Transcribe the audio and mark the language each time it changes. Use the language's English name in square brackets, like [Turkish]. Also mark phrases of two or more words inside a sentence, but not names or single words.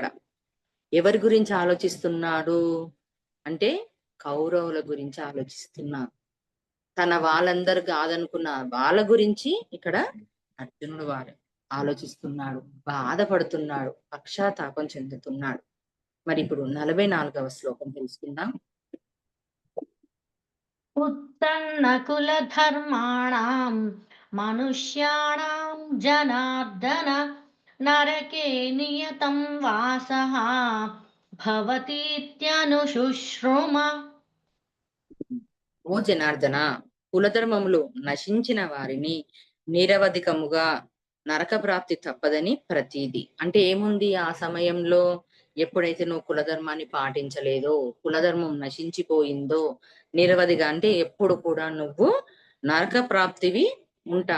[Telugu] ఎవరి గురించి ఆలోచిస్తున్నాడు అంటే కౌరవుల గురించి ఆలోచిస్తున్నాడు. తన వాళ్ళందరూ కాదనుకున్న వాళ్ళ గురించి ఇక్కడ అర్జునుడు వారు ఆలోచిస్తున్నాడు, బాధపడుతున్నాడు, పశ్చాత్తాపం చెందుతున్నాడు. మరి ఇప్పుడు 44వ శ్లోకం తెలుసుకుందాం. [Sanskrit] उत्तन्नकुलधर्माणां मनुष्याणां जनार्दन नरके नियतं वासः भवतीत्यनुशुश्रुम. [Telugu] ఓ జనార్దన, కులధర్మములు నశించిన వారిని నిరవధికముగా నరక ప్రాప్తి తప్పదని ప్రతీది. అంటే ఏముంది ఆ సమయంలో ఎప్పుడైతే నువ్వు కులధర్మాన్ని పాటించలేదో, కులధర్మం నశించిపోయిందో, నిరవధిగా అంటే ఎప్పుడు కూడా నువ్వు నరక ప్రాప్తివి ఉంటావు.